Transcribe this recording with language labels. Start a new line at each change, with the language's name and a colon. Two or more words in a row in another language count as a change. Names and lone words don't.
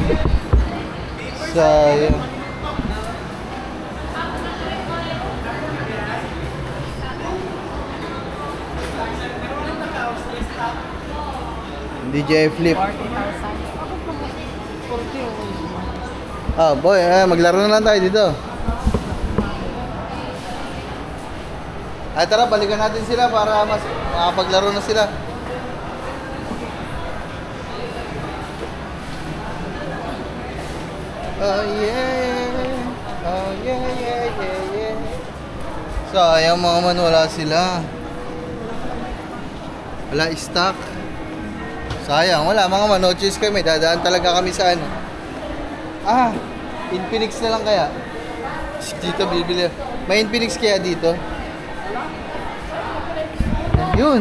Filipino: Sayang. DJ Flip. 40,000. Ah, boy, maglaro na lang tayo dito. Ay, tara, balikan natin sila para mas makapaglaro na sila.
English: Oh yeah. Oh yeah, yeah, yeah, yeah.
Filipino: Sayang mga man, wala sila. Wala stock. Sayang, wala mga man, no choice kami. Dadaan talaga kami sa ano. Ah, Infinix na lang kaya. Dito bibili. May Infinix kaya dito? Yun.